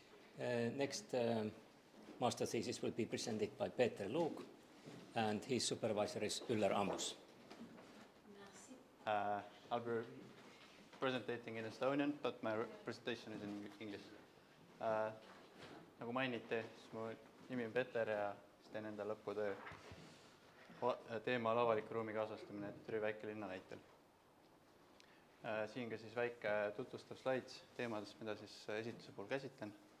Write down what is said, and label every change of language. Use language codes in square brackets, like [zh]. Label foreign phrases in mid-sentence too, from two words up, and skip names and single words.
[en] Next master thesis will be presented by Peter Luuk, and his supervisor is Üller Ambus. I'll be presenting in Estonian, but my presentation is in English. [et] Nagu mainiti, siis mu nimi on Peter ja siis teen enda lõputöö teemal avaliku ruumi kaasastamine Türi väikelinna näitel. Siin ka siis väike tutvustav slaid teemadest, mida siis esituse puhul käsitlen.